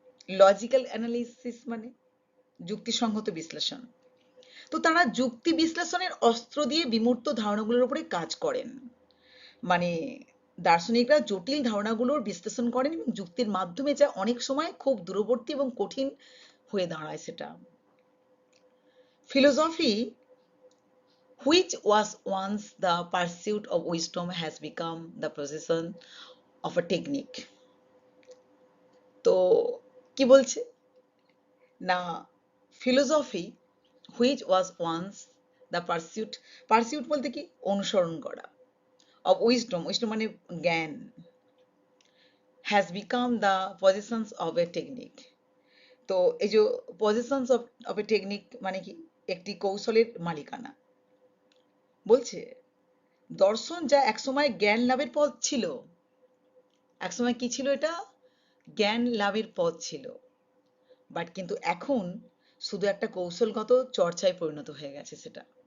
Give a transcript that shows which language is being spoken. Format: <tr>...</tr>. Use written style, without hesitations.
<bn>Logical analysis মানে যুক্তিসঙ্গত বিশ্লেষণ। তো তারা যুক্তি বিশ্লেষণের অস্ত্র দিয়ে বিমূর্ত ধারণাগুলোর উপরে কাজ করেন। মানে দার্শনিকরা জটিল ধারণাগুলোর বিশ্লেষণ করেন এবং যুক্তির মাধ্যমে, যা অনেক সময় খুব দূরবর্তী এবং কঠিন হয়ে দাঁড়ায় সেটা।</bn> <en>Philosophy which was once the pursuit of wisdom has become the possession of a technique.</en> <bn>তো কি বলছে না, philosophy</bn> <en>which was once the pursuit</en> <bn>বলতে কি? অনুসরণ করা।</bn> <en>of wisdom</en> <bn>মানে জ্ঞান,</bn> <en>has become the possessions of a technique.</en> <bn>তো এই যে</bn> <en>possessions of a technique</en> <bn>মানে কি? একটি কৌশলের মালিকানা। বলছে দর্শন যা একসময় জ্ঞান লাভের পথ ছিল, একসময় কি ছিল? এটা জ্ঞান লাভের পথ ছিল, বাট কিন্তু এখন শুধু একটা কৌশলগত চর্চায় পরিণত হয়ে গেছে সেটা।</bn>